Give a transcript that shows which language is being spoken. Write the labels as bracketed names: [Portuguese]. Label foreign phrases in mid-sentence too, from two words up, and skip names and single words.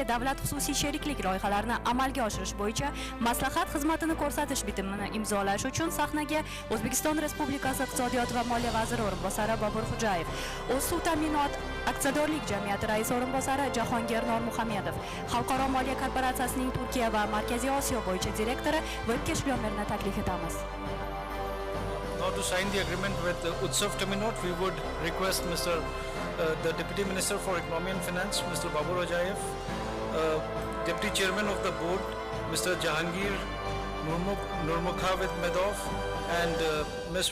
[Uzbek] davlat-xususiy sheriklik loyihalarini amalga oshirish bo'yicha maslahat xizmatini ko'rsatish bitimini imzolash uchun sahnaga O'zbekiston Respublikasi Iqtisodiyot va moliya vaziri o'rinbosari Bobur Xo'jayev, O'z suv ta'minot aksiyadorlik jamiyati raisi o'rinbosari Jahongir Normuhamedov, Xalqaro moliya korporatsiyasining Turkiya va Markaziy Osiyo bo'yicha direktori Vobkesh Lyomerni taklif etamiz. [English] Now to sign the agreement with Utsav Terminot, we would request the Deputy Minister for Economy and Finance, Mr. Babur Hojayev, Deputy Chairman of the Board, Mr. Jahangir Nurmukhavit Medov, and Ms.